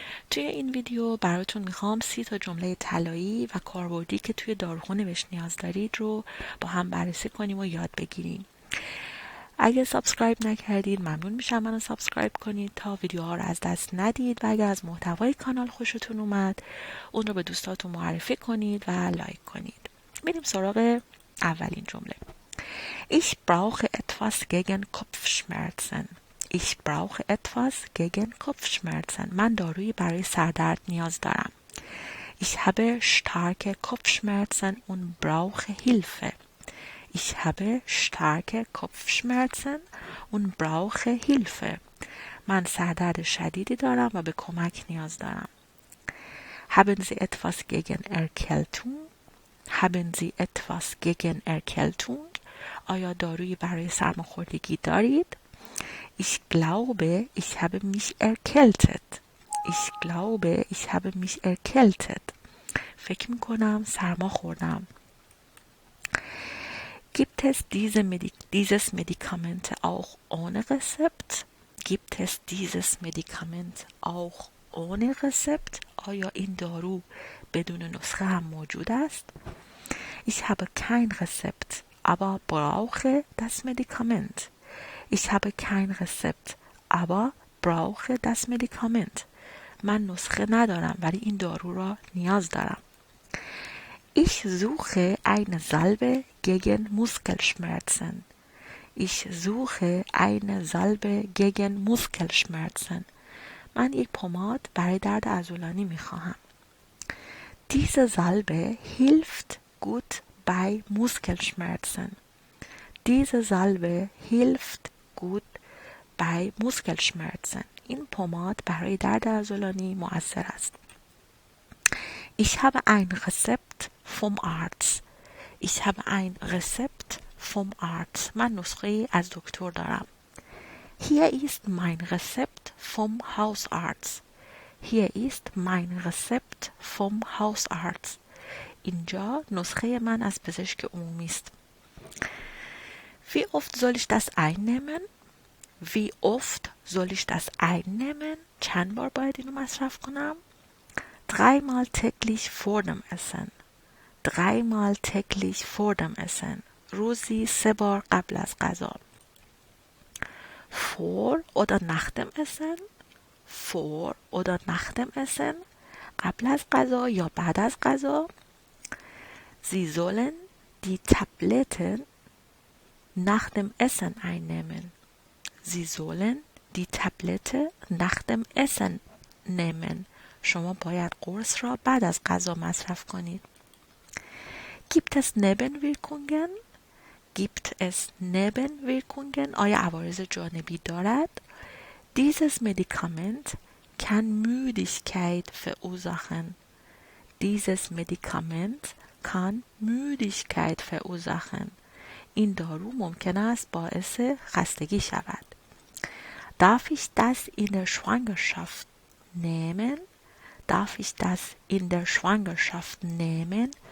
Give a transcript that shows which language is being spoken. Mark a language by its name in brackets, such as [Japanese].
[Persian] توی این ویدیو براتون میخوام 30 تا جمله طلایی و کاربردی که توی داروخونه بهش نیاز دارید رو با هم بررسی کنیم و یاد بگیریم. اگه سابسکرایب نکردید ممنون میشم منو سابسکرایب کنید تا ویدیوها رو از دست ندید و اگر از محتوای کانال خوشتون اومد اون رو به دوستاتون معرفی کنید و لایک کنید. میریم سراغ اولین جمله. [German] Ich brauche etwas gegen Kopfschmerzen. Ich brauche etwas gegen Kopfschmerzen. [Persian] من دارویی برای سردرد نیاز دارم. [German] Ich habe starke Kopfschmerzen und brauche Hilfe. Ich habe starke Kopfschmerzen und brauche Hilfe. [Persian] من سردرد شدیدی دارم و به کمک نیاز دارم. [German] Haben Sie etwas gegen Erkältung? Haben Sie etwas gegen Erkältung? [Persian] آیا دارویی برای سرماخوردگی دارید؟ [German] Ich glaube, ich habe mich erkältet. Ich glaube, ich habe mich erkältet. [Persian] فکر میکنم سرما خوردم. [German] Gibt es dieses Medikament auch ohne Rezept? Gibt es dieses Medikament auch ohne Rezept? [Persian] آیا این دارو بدون نسخه هم موجود است؟ [German] Ich habe kein Rezept, aber brauche das Medikament. Ich habe kein Rezept, aber brauche das Medikament. [Persian] من نسخه ندارم ولی این دارو را نیاز دارم. [German] Ich suche eine Salbe gegen Muskelschmerzen. Ich suche eine Salbe gegen Muskelschmerzen. [Persian] من یک پماد برای درد عضلانی میخواهم. [German] Diese Salbe hilft gut bei Muskelschmerzen. Diese Salbe hilft gut bei Muskelschmerzen. [Persian] این پماد برای درد عضلانی مؤثر است. [German] Ich habe ein Rezept vom Arzt. Ich habe ein Rezept vom Arzt. [Persian] من نسخه از دکتر دارم. [German] Hier ist mein Rezept vom Hausarzt. Hier ist mein Rezept vom Hausarzt. [Persian] اینجا نسخه من از پزشک عمومی است. [German] Wie oft soll ich das einnehmen? Wie oft soll ich das einnehmen? [Persian] چند بار باید اینو مصرف کنم؟ [German] Dreimal täglich vor dem Essen. Dreimal täglich vor dem Essen. [Persian] روزی 3 بار قبل از غذا. [German] Vor oder nach dem Essen? Vor oder nach dem Essen? [Persian] قبل از غذا یا بعد از غذا؟ [German] Sie sollen die Tabletten nach dem Essen einnehmen. Sie sollen die Tablette nach dem Essen nehmen. [Persian] شما باید قرص را بعد از غذا مصرف کنید. [German] Gibt es Nebenwirkungen? Gibt es Nebenwirkungen? [Persian] آیا عوارض جانبی دارد؟ [German] Dieses Medikament kann Müdigkeit verursachen. Dieses Medikament kann Müdigkeit verursachen. [Persian] این دارو ممکن است باعث خستگی شود. [German] Darf ich das in der Schwangerschaft nehmen? Darf ich das in der Schwangerschaft nehmen?